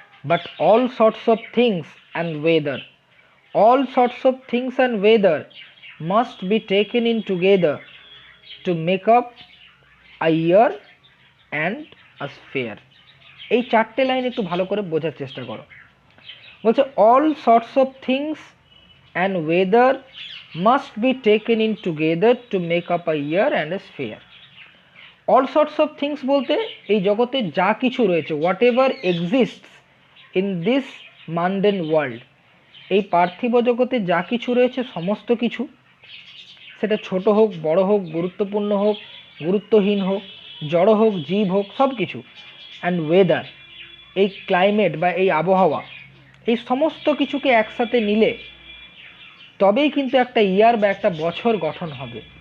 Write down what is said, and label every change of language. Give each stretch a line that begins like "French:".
English: But all sorts of things and weather, all sorts of things and weather must be taken in together to make up a year and a sphere.
Bangla: এই চারটে line একটু ভালো করে বোঝার চেষ্টা করো। বলছে
English: all sorts of things and weather must be taken in together to make up a year and a sphere.
Bangla: all sorts of things বলতে এই জগতে যা কিছু রয়েছে,
English: whatever exists in this mundane world,
Bangla: এই পার্থিব জগতে যা কিছু রয়েছে সমস্ত কিছু, সেটা ছোট হোক বড় হোক, গুরুত্বপূর্ণ হোক গুরুত্বহীন হোক, জড় হোক জীব হোক, সব কিছু, অ্যান্ড ওয়েদার, এই ক্লাইমেট বা এই আবহাওয়া, এই সমস্ত কিছুকে একসাথে নিলে তবেই কিন্তু একটা ইয়ার বা একটা বছর গঠন হবে।